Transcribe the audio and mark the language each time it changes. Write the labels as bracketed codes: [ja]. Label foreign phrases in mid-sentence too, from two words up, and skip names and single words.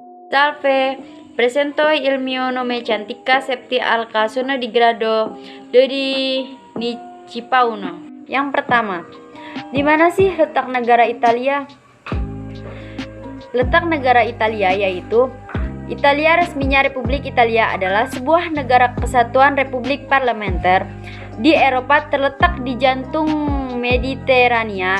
[it] Salve, presento il mio nome Cantika Septi Alka, sono di grado 2 di CIPA 1. [id] Yang pertama, di mana sih letak negara Italia? Letak negara Italia yaitu Italia, resminya Republik Italia, adalah sebuah negara kesatuan republik parlementer di Eropa terletak di jantung Mediterania.